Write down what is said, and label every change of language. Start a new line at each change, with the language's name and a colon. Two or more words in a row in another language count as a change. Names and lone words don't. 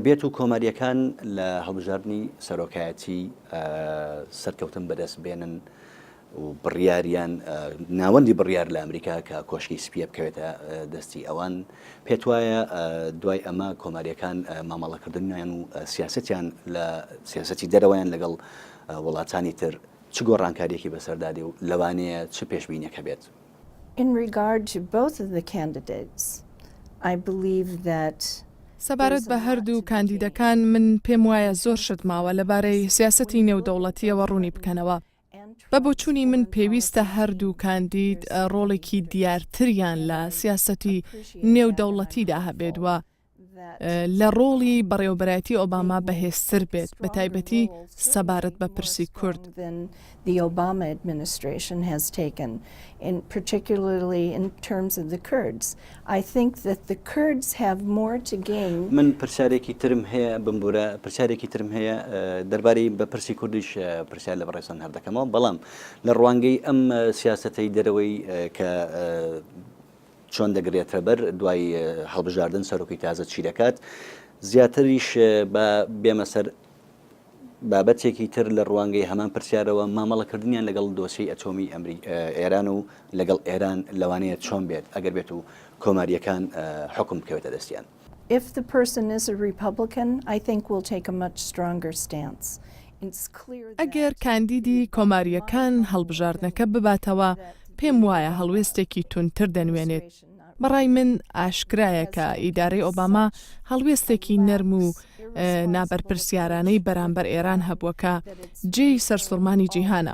Central Kurdish: بێت و کۆماریەکان لە هەڵبژاردننی سەرۆکایەتی سەرکەوتن بەدەست بێنن و بڕیاریان ناوەندی بڕیار لە ئەمریکا کە کۆشکی سپیە بکەوێتە دەستی ئەوان پێت وایە دوای ئەمە کۆماریەکان مامەڵەکردنیان و سیاسەتیان لە سیاسەتی دەرەوەیان لەگەڵ وڵاتانی تر چ گۆڕانکاریەکی بەسەردادی و لەوانەیە چ پێشبینیەکە بێت؟
English: In regard to both of the candidates, I believe that
Central Kurdish: سەبارەت بە هەردوو کاندیدەکان من پێم وایە زۆر شت ماوە لەبارەی سیاسەتی نێودەوڵەتیەوە ڕوونی بکەنەوە. بە بۆچوونی من پێویستە هەردوو کاندید ڕۆڵێکی دیارتریان لە سیاسەتی نێودەوڵەتیدا هەبێت و لە ڕۆڵی بەڕێوەبەرایەتی ئۆباما بەهێزتر بێت بە تایبەتی سەبارەت بە پرسی کورد.
English: The Obama administration has taken, particularly in terms of the Kurds. I think that the Kurds have more to gain.
Central Kurdish: من پرسیارێکی ترم هەیە بمبورە پرسیارێکی ترم هەیە دەربارەی بە پرسی کوردیش پرسیار لە بەڕێستان هەردەکەمەوە بەڵام لە ڕوانگەی ئەم سیاسەتەی دەرەوەی کە چۆن دەگرێتە بەر دوای هەڵبژاردن سەرۆکی تازە چی دەکات زیاتریش بە بێمە سەر بابەتێکی تر لە ڕوانگەی هەمان پرسیارەوە مامەڵەکردنیان لەگەڵ دۆسیی ئەتۆمی ئێران و لەگەڵ ئێران لەوانەیە چۆن بێت ئەگەر بێت و کۆماریەکان حکم بکەوێتە دەستیان.
English: If the person is a Republican, I think we'll take a much stronger stance.
Central Kurdish: ئەگەر کاندیدی کۆماریەکان هەڵبژاردنەکە بباتەوە پێم وایە هەڵوێستێکی تونتر دەنوێنێت. بەڕای من ئاشکرایە کە ئیدارەی ئۆباما هەڵوێستێکی نەرم و نابەرپرسیارانەی بەرامبەر ئێران هەبووەکە جێی سەرسوڕمانی جیهانە.